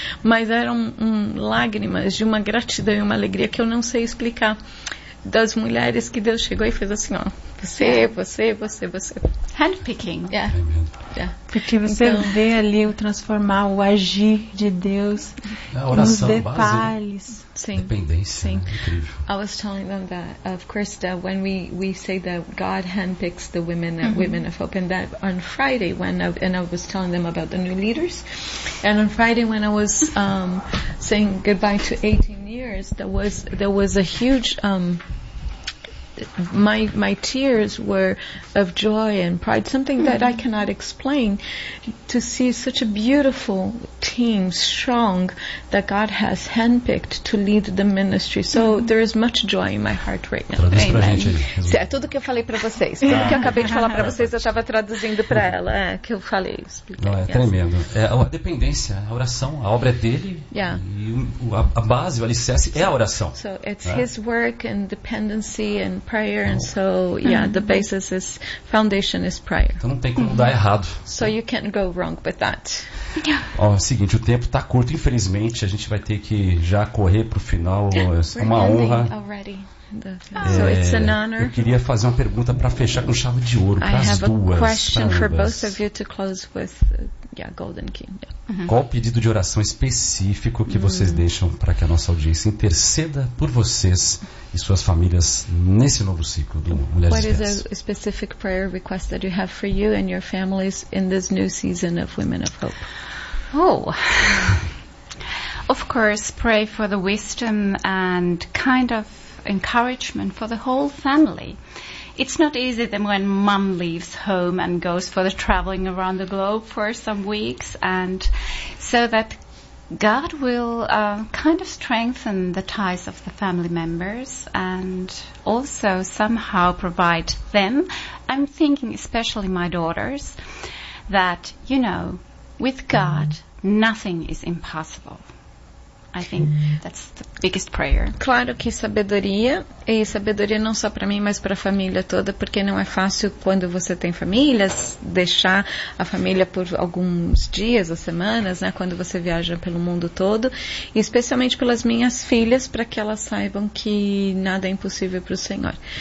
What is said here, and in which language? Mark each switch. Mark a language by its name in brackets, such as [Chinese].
[Portuguese] Mas eram lágrimas de uma gratidão e uma alegria que eu não sei explicar. Das mulheres que Deus chegou e fez assim, ó, você. [English] Handpicking. Yeah. Yeah. [Portuguese] Porque você vê ali o transformar, o agir de Deus. A oração, nos detalhes. Base, dependência. Sim. Né? [English] I was telling them that, of course, that when we say that God handpicks the women, mm-hmm. women of Hope, and that on Friday, when I was telling them about the new leaders, and on Friday when I was saying goodbye to 18 years, there was a huge... My tears were of joy and pride, something that I cannot explain, to see such a beautiful team, strong, that God has handpicked to lead the ministry. So there is much joy in my heart right now. [Portuguese] Traduz pra gente. É tudo que eu falei para vocês. Tudo que eu acabei de falar para vocês, eu estava traduzindo para ela. É, que eu falei. Não, é tremendo. É a dependência, a oração, a obra é dele. [English] Yeah. [Portuguese] E a base, o alicerce é a oração. [English] So it's his work and dependency and prayer, and so yeah, the basis is foundation is prayer. [Portuguese] Então não tem como dar errado. [English] So you can't go wrong with that. [Portuguese] Ó, é o seguinte, o tempo está curto, infelizmente a gente vai ter que já correr para o final. É uma honra. [English] So it's an honor. [Portuguese] Eu queria fazer uma pergunta para fechar com chave de ouro para as duas. [English] I have a question for both of you to close with, golden key. Yeah. Uh-huh. [Portuguese] Qual pedido de oração específico que vocês deixam para que a nossa audiência interceda por vocês e suas famílias nesse novo ciclo do Mulheres de Esperança? [English] What is a specific prayer request that you have for you and your families in this new season of Women of Hope? Oh. Of course, pray for the wisdom and kind of encouragement for the whole family. It's not easy then when mom leaves home and goes for the traveling around the globe for some weeks, and so that God will kind of strengthen the ties of the family members and also somehow provide them. I'm thinking especially my daughters, that, you know, with God, nothing is impossible. I think that's the biggest prayer. [Portuguese] Claro que sabedoria, e sabedoria não só para mim, mas para a família toda, porque não é fácil quando você tem famílias, deixar a família por alguns dias ou semanas, né, quando você viaja pelo mundo todo, e especialmente pelas minhas filhas, para que elas saibam que nada é impossível para o Senhor.